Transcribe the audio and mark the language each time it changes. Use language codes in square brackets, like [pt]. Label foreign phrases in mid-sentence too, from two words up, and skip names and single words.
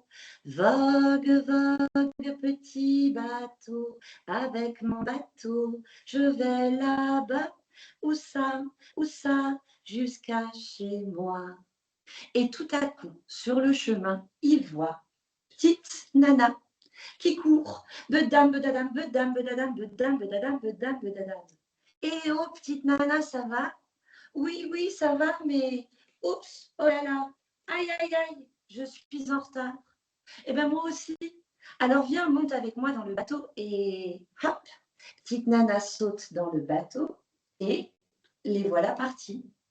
[fr] Vogue, vogue, petit bateau. Avec mon bateau, je vais là-bas. Où ça, jusqu'à chez moi. Et tout à coup, sur le chemin, il voit petite Nana qui court. Bedam, bedadam, bedam, bedadam, bedam, bedadam, bedam, bedadam. Et oh, petite Nana, ça va? Oui, oui, ça va, mais oups, oh là là, aïe, aïe, aïe, je suis en retard. Eh bien, moi aussi. Alors, viens, monte avec moi dans le bateau et hop, petite Nana saute dans le bateau et les voilà partis.